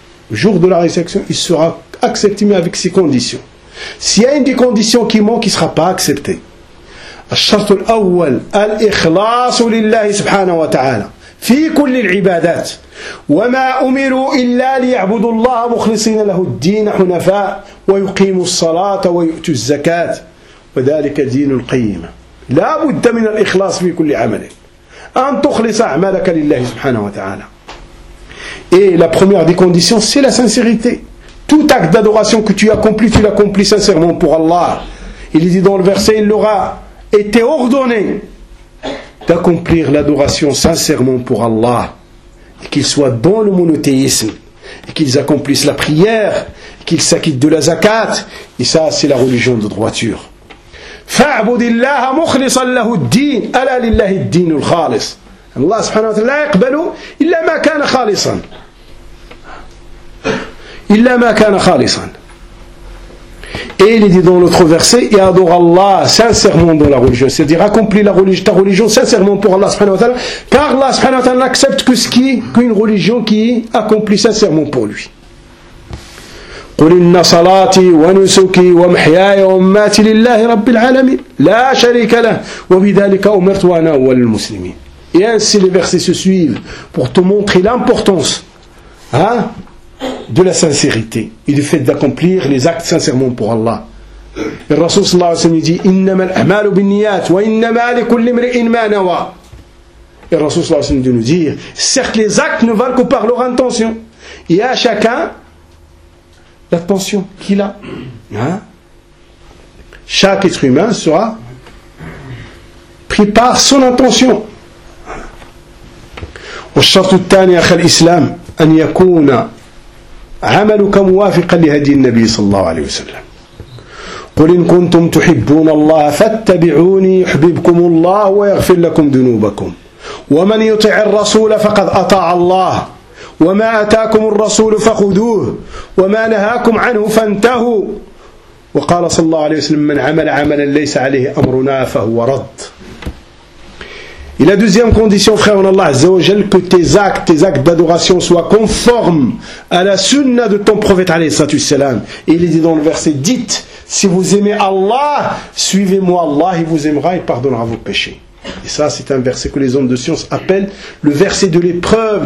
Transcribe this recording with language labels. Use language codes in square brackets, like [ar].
[fr] Au jour de la résurrection, il sera accepté mais avec ces conditions. S'il y a une des conditions qui manque, il ne sera pas accepté. [ar] الشرط الأول الإخلاص لله سبحانه وتعالى في كل العبادات وما أمروا إلا ليعبدوا الله مخلصين له الدين حنفاء ويقيموا الصلاة ويؤتوا الزكاة وذلك دين القيمة لا بد من الإخلاص في كل عمل. أن تخلص أعمالك لله سبحانه وتعالى. [fr] Et la première des conditions, c'est la sincérité. Tout acte d'adoration que tu accomplis, tu l'accomplis sincèrement pour Allah. Il dit dans le verset, il aura été ordonné d'accomplir l'adoration sincèrement pour Allah, et qu'ils soient dans le monothéisme, et qu'ils accomplissent la prière, et qu'ils s'acquittent de la zakat. Et ça, c'est la religion de droiture. [ar] فاعبد الله مخلصا له الدين الا لله الدين الخالص الله سبحانه وتعالى لا يقبل الا ما كان خالصا [fr] الا ما كان خالصا il dit dans l'autre verset et adore Allah sincèrement dans la religion, c'est-à-dire accomplis la religion, ta religion sincèrement pour Allah subhanahu wa ta'ala, car Allah subhanahu wa ta'ala n'accepte que ce qui qu'une religion qui accomplit sincèrement pour lui. [ar] قل إن صلاتي ونسكي ومحياي ومماتي لله رب العالمين لا شريك له وبذلك أمرت وأنا أول المسلمين. [fr] Et ainsi les versets se suivent pour te montrer l'importance de la sincérité et du fait d'accomplir les actes sincèrement pour Allah. [ar] Le Rasoul صلى الله عليه وسلم dit إنما الأعمال بالنيات وإنما لكل امرئ ما نوى. [fr] Le Rasoul [ar] صلى الله عليه وسلم [fr] dit nous dire certes les actes ne valent que par leur intention et à chacun la pension qu'il a. Hein? Chaque être humain sera pris par son intention. [ar] والشرط الثاني اخي الاسلام ان يكون عملك موافقا لهدي النبي صلى الله عليه وسلم قل ان كنتم تحبون الله فاتبعوني يحببكم الله ويغفر لكم ذنوبكم ومن يطع الرسول فقد اطاع الله وما أتاكم الرسول فخذوه وما نهاكم عنه فانتهوا وقال صلى الله عليه وسلم من عمل عملا ليس عليه أمرنا فهو رد. [fr] Et la deuxième condition, frère en Allah Azza wa Jal, que tes actes d'adoration soient conformes à la sunna de ton prophète alayhi salatu wassalam. Et il dit dans le verset, dites, si vous aimez Allah, suivez-moi Allah, il vous aimera et pardonnera vos péchés. Et ça, c'est un verset que les hommes de science appellent le verset de l'épreuve.